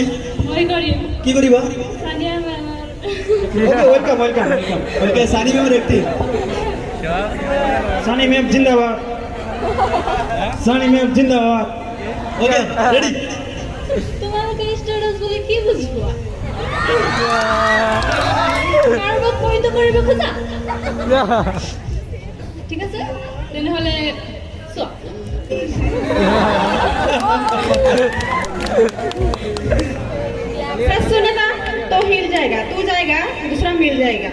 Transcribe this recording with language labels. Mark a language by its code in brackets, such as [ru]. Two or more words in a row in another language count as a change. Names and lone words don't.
[as] মই করি কি কৰিবা [bn] সানিয়া ম্যামের [en] okay welcome welcome okay [bn] সানি ম্যামের একটি সানি ম্যাম জিন্দাবাদ সানি ম্যাম জিন্দাবাদ [en] okay ready [bn] তোমাকে স্টুডেন্টস বলে কি বুঝবো [as] কাৰোবাক পৰিত কৰিব খোজা ঠিক আছে তেনেহ'লে চোৱা [hi] सुनेगा तो हिल जाएगा तू जाएगा दूसरा मिल जाएगा